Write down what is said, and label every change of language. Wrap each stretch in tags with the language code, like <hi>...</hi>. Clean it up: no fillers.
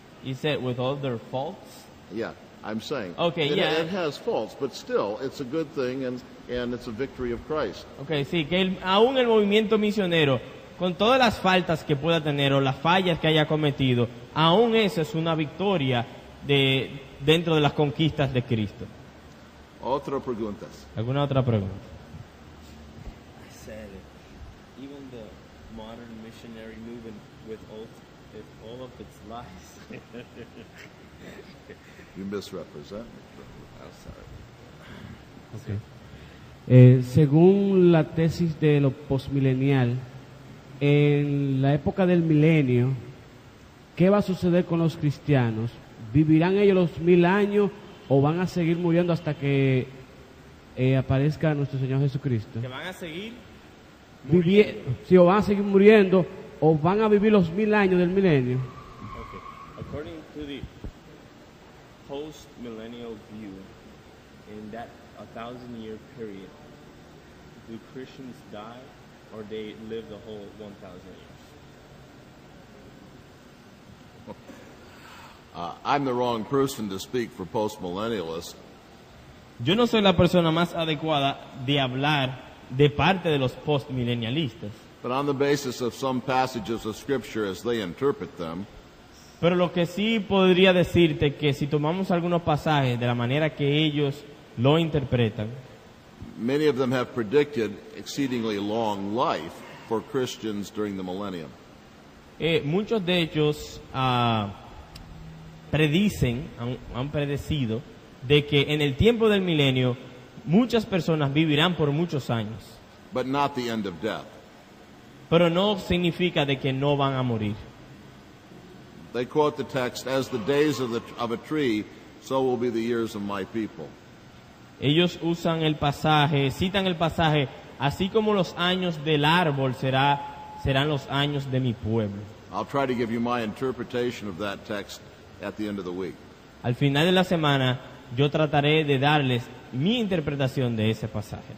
<en>You said with all their faults? Yeah, I'm saying. Okay, it, yeah. It has faults, but still, it's a good thing, and it's a victory of Christ.</en> <es>Okay, sí, que aún el movimiento misionero, con todas las faltas que pueda tener o las fallas que haya cometido, aún eso es una victoria dentro de las conquistas de Cristo. Otra preguntas. ¿Alguna otra pregunta?</es> <en>I said, even the modern missionary movement with all of its lies. You misrepresent me. I'm sorry.</en> <es>Según la tesis de lo postmilenial, en la época del milenio, ¿qué va a suceder con los cristianos? ¿Vivirán ellos los 1000 años o van a seguir muriendo hasta que aparezca nuestro Señor Jesucristo? ¿Que van a seguir? Sí, o van a seguir muriendo o van a vivir los 1000 años del milenio.</es> <en>Okay. According to the post-millennial view, in that 1,000-year period, do Christians die or they live the whole 1,000 years? I'm the wrong person to speak for postmillennialists.</en> <es>Yo no soy la persona más adecuada de hablar de parte de los postmilenialistas.</es> <en>But on the basis of some passages of Scripture as they interpret them,</en> <es>Pero lo que sí podría decirte que si tomamos algunos pasajes de la manera que ellos lo interpretan,</es> <en>many of them have predicted exceedingly long life for Christians during the millennium.</en> <es>muchos de ellos han predecido de que en el tiempo del milenio muchas personas vivirán por muchos años,</es> <en>But not the end of death.</en> <es>pero no significa de que no van a morir.</es> <en>They quote the text, as the days of a tree, so will be the years of my people.</en> <es>Ellos citan el pasaje, así como los años del árbol serán los años de mi pueblo.</es> <en>I'll try to give you my interpretation of that text at the end of the week.</en> <es>Al final de la semana, yo trataré de darles mi interpretación de ese pasaje.</es>